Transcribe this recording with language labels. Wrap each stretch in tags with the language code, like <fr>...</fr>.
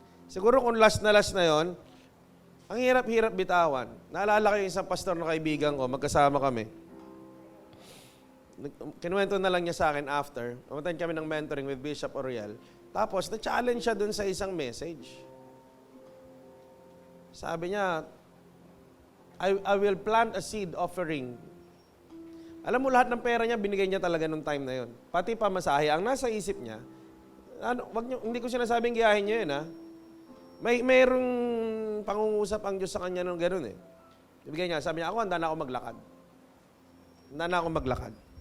<tl>Siguro kung last na yun, ang hirap-hirap bitawan. Naalala ko yung isang pastor na kaibigan ko, magkasama kami. Kinuwento na lang niya sa akin after. Pumunta kami ng mentoring with Bishop Oriel. Tapos, na-challenge siya dun sa isang message. Sabi niya,</tl> <en>I will plant a seed offering.</en> <tl>Alam mo, lahat ng pera niya, binigay niya talaga nung time na yun. Pati pamasahe. Ang nasa isip niya, hindi ko sinasabing giyahin niyo yun, ha? Mayroong pangungusap ang Diyos sa kanya nung gano'n eh. Ibigay niya, sabi niya, handa na ako maglakad. Handa na ako maglakad.</tl>